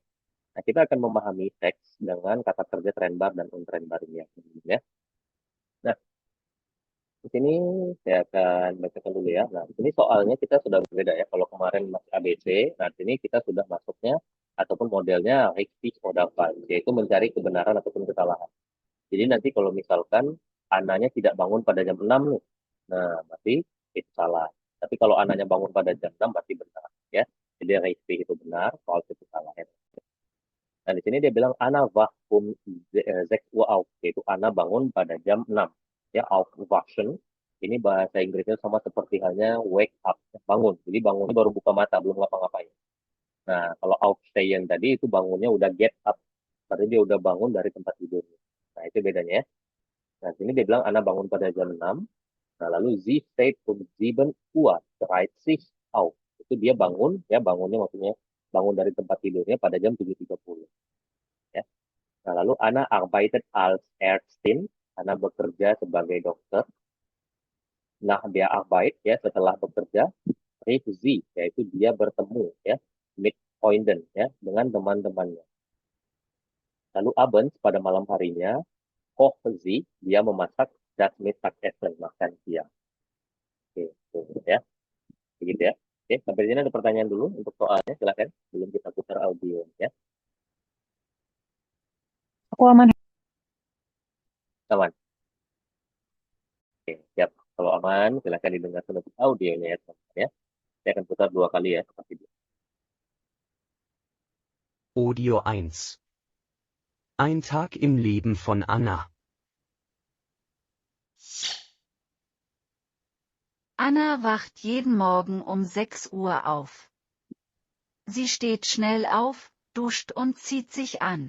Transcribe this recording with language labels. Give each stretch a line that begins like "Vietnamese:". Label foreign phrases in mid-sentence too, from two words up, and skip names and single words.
Indonesian: Nah, kita akan memahami teks dengan kata kerja trennbar dan untrennbarnya ya. Nah, di sini saya akan bacakan dulu ya. Nah, di sini soalnya kita sudah berbeda ya. Kalau kemarin masih ABC, nah di sini kita sudah masuknya ataupun modelnya
German: richtig oder falsch,
Indonesian: yaitu mencari kebenaran ataupun kesalahan. Jadi nanti kalau misalkan anaknya tidak bangun pada jam 6 nih, nah berarti itu salah. Tapi kalau anaknya bangun pada jam 6 berarti benar ya. Jadi richtig itu benar, falsch itu salah ya. Nah, di sini dia bilang
German: Ana wach um 6 Uhr auf,
Indonesian: yaitu Ana bangun pada jam 6. Ya, aufwachen. Ini bahasa Inggrisnya sama seperti halnya
English: wake up,
Indonesian: bangun. Jadi bangunnya baru buka mata, belum ngapa-ngapain. Nah, kalau aufstehen tadi itu bangunnya udah
English: get up.
Indonesian: Berarti dia udah bangun dari tempat tidurnya. Nah, itu bedanya ya. Nah, di sini dia bilang Ana bangun pada jam 6. Nah, lalu
German: sie steht um 7 Uhr 30 auf.
Indonesian: Itu dia bangun, ya bangunnya maksudnya bangun dari tempat tidurnya pada jam 7.30. Ya. Nah, lalu
German: Ana arbeitet als Ärztin,
Indonesian: Ana bekerja sebagai dokter. Nah, dia Arbeit ya setelah bekerja,
German: trifft sie,
Indonesian: yaitu dia bertemu ya
German: mit Freunden
Indonesian: ya dengan teman-temannya. Lalu abends pada malam harinya,
German: kocht sie,
Indonesian: dia memasak
German: das Mittagessen,
Indonesian: makan siang. Oke, tuh, ya. Begitu ya. Oke, sampai sini ada pertanyaan dulu untuk soalnya, silakan. Belum kita putar audio ya. Aku aman. Aman. Oke, siap. Kalau aman, silakan didengarkan untuk audionya ya, teman-teman ya. Saya akan putar 2 kali ya, seperti itu. Audio 1.
German: Ein Tag im Leben von Anna. Anna wacht jeden Morgen um 6 Uhr auf. Sie steht schnell auf, duscht und zieht sich an.